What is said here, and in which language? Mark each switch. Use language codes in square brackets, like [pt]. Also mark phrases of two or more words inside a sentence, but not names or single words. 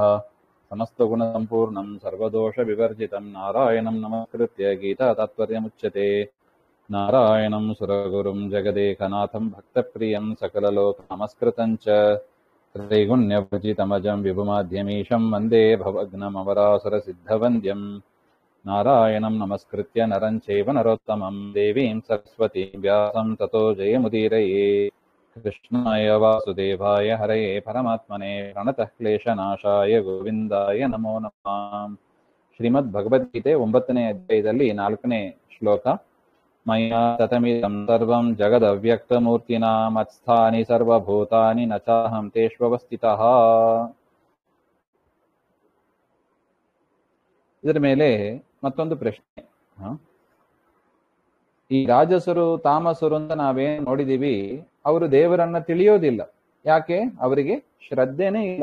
[sa] ಸಮಸ್ತಗುಣಸಂಪೂರ್ಣಂ ಸರ್ವದೋಷವಿವರ್ಜಿತಂ ನಾರಾಯಣಂ ನಮಸ್ಕೃತ್ಯ ಗೀತಾ ತಾತ್ಪರ್ಯಮುಚ್ಯತೆ. ನಾರಾಯಣಂ ಸುರಗುರುಂ ಜಗದೇಕನಾಥಂ ಭಕ್ತಪ್ರಿಯಂ ಸಕಲಲೋಕ ನಮಸ್ಕೃತಂ ಚ ತ್ರೈಗುಣ್ಯಭಜಿತಮಜಂ ವಿಭುಮಾದ್ಯಮೀಶಂ ವಂದೇ ಭವಗ್ನಮವರಾಸುರಸಿದ್ಧವಂದ್ಯಂ. ನಾರಾಯಣಂ ನಮಸ್ಕೃತ್ಯ ನರಂ ಚೈವ ನರೋತ್ತಮಂ ದೇವೀಂ ಸರಸ್ವತೀಂ ವ್ಯಾಸಂ ತತೋ ಜಯಮುದೀರಯೇ. ಕೃಷ್ಣಾಯ ವಾಸುದೇವಾಯ ಹರಯೇ ಪರಮಾತ್ಮನೇ ಪ್ರಣತಃ ಕ್ಲೇಶನಾಶಾಯ ಗೋವಿಂದಾಯ ನಮೋ ನಮಃ. [kn] ಶ್ರೀಮದ್ ಭಗವದ್ಗೀತೆ 9ನೇ ಅಧ್ಯಾಯದಲ್ಲಿ 4ನೇ ಶ್ಲೋಕ. [sa] ಮಯಾ ತತಮಿದಂ ಸರ್ವಂ ಜಗದವ್ಯಕ್ತಮೂರ್ತಿನಾ ಮತ್ಸ್ಥಾನಿ ಸರ್ವಭೂತಾನಿ ನ ಚಾಹಂ ತೇಷ್ವವಸ್ಥಿತಃ. [kn] ಇದರ ಮೇಲೆ ಮತ್ತೊಂದು ಪ್ರಶ್ನೆ. ಈ ರಾಜಸರು ತಾಮಸರು ಅಂತ ನಾವೇನ್ ನೋಡಿದೀವಿ, ಅವರು ದೇವರನ್ನ ತಿಳಿಯೋದಿಲ್ಲ. ಯಾಕೆ? ಅವರಿಗೆ ಶ್ರದ್ಧೆನೇ ಇಲ್ಲ.